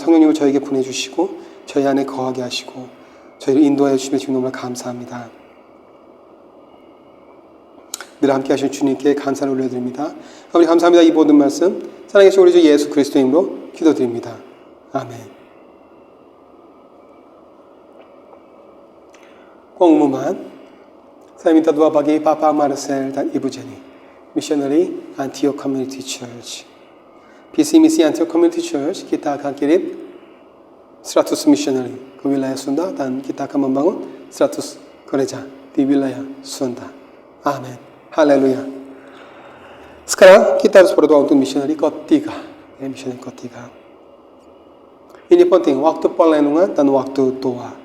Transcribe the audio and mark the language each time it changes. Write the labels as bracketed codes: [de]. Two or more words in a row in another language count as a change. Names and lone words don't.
[ko] 성령님을 저에게 보내주시고 저희 안에 거하게 하시고 저희를 인도하여 주시면 주님 너무나 감사합니다. 늘 함께 하신 주님께 감사를 올려드립니다. 아버지 감사합니다. 이 모든 말씀 사랑하신 우리 주 예수 그리스도의 이름으로 기도드립니다. 아멘. [id] pengumuman, saya minta doa bagi Papa Marcel dan Ibu Jenny, missionary Antioch Community Church. visi misi Antioch Community Church, kita akan kirim 100 missionary ke wilayah Sunda dan kita akan membangun 100 gereja di wilayah Sunda. Amin. Haleluya. Sekarang kita harus berdoa untuk missionary ketiga. Missionary ketiga. Ini penting, waktu perlindungan dan waktu doa.